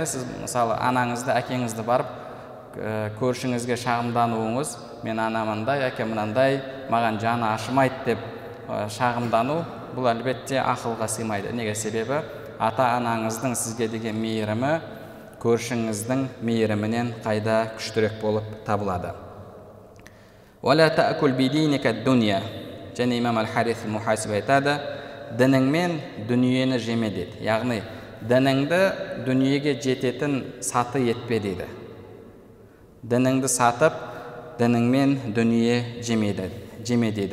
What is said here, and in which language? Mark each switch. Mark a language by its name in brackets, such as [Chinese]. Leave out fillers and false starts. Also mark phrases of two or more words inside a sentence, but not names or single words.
[Kazakh] Яғни сіз мысалы анаңызды, әкеңізді барып көршіңізге шағымдануыңыз, мен анамындай, әке мынандай, маған жаны ашымайды деп шағымдану, бұл әлбетте ақылға сыймайды. Неге? Себебі ата-анаңыздың сізге деген мейірімі көршіңіздің мейірімінен қайда күштірек болып табылады. [Arabic] وَلَا تَأْكُلْ بِدِينِكَ الدُّنْيَا. [Kazakh] Және имам Әл-Харис Мұхасиб айтады, дініңмен дүниені жеме дейді. Яғни, дініңді дүниеге жететін саты етпе дейді. Дініңді сатып, дініңмен дүние жеме дейді.